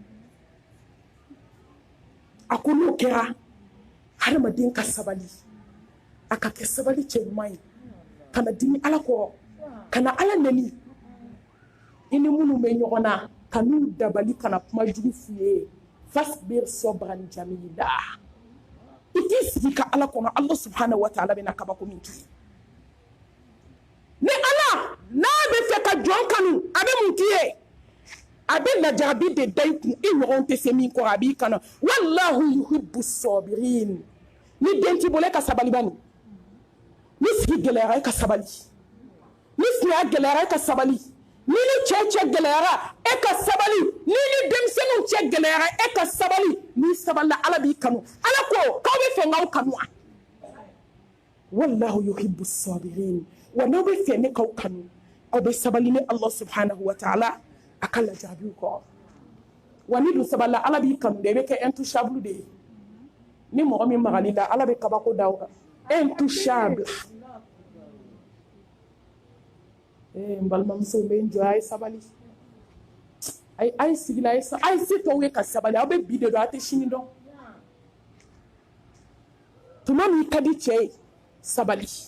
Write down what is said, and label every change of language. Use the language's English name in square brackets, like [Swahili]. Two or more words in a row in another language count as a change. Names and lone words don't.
[Bambara] a ko n'o kɛra hadamaden ka sabali a ka kɛ sabali cɛ ɲuman ye kana dimi ala kɔrɔ kana ala nɛni i ni minnu bɛ ɲɔgɔn na ka n'u dabali kana kuma jugu f'u ye [Arabic] فاصبر صبرا جميلا [Bambara] i k'i sigi ka ala kɔnɔ [Arabic] الله سبحانه وتعالى [Bambara] bɛna kabako min k'i ye ni ala n'a bɛ fɛ ka jɔn kanu a bɛ mun k'i ye a bɛ lajarabi de da i kun i ɲɔgɔn tɛ se min kɔrɔ a b'i kanu [Arabic] والله يحب [Bambara] sabirin ni den t'i bolo e ka sabali bani ni sigi gɛlɛyara e ka sabali ni siya gɛlɛyara e ka sabali ni cɛ gɛlɛyara e ka sabali ni denmisɛnninw cɛ gɛlɛyara e ka sabali ni sabalila ala b'i kanu ala ko k'aw bɛ fɛ k'aw kanu [Arabic] و والله يحب الصابرين [Bambara] wa n'aw bɛ fɛ ne k'aw kanu aw bɛ sabali ni [Arabic] الله سبحانه وتعالى [Bambara] a ka lajarabiw kɔrɔ wa ni dun sabalila ala b'i kanu de i bɛ kɛ intouchable de ye ni mɔgɔ min magali la ala bɛ kabako da o kan intouchable n balimamusow bɛ n jɔ a ye sabali a ye sigi la a ye se tɔw ye ka sabali aw bɛ bi de dɔn a tɛ sini dɔn tuma min ka di cɛ ye sabali